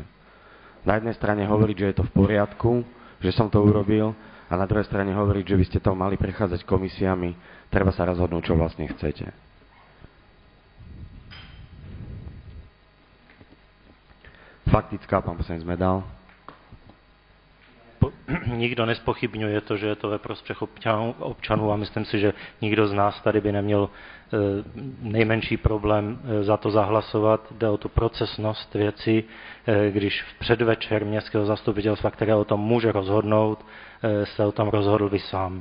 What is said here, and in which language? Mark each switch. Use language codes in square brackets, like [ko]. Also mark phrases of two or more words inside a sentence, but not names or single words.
[sk] Na jednej strane hovoriť, že je to v poriadku, že som to urobil, a na druhej strane hovoriť, že by ste to mali prechádzať komisiami, treba sa rozhodnúť, čo vlastne chcete. Faktická, pán poslanec Medal. [cs] Nikdo nespochybňuje to, že je to ve prospěch občanů a myslím si, že nikdo z nás tady by neměl nejmenší problém za to zahlasovat. Jde o tu procesnost věci, když v předvečer městského zastupitelstva, které o tom může rozhodnout, se o tom rozhodl vy sám.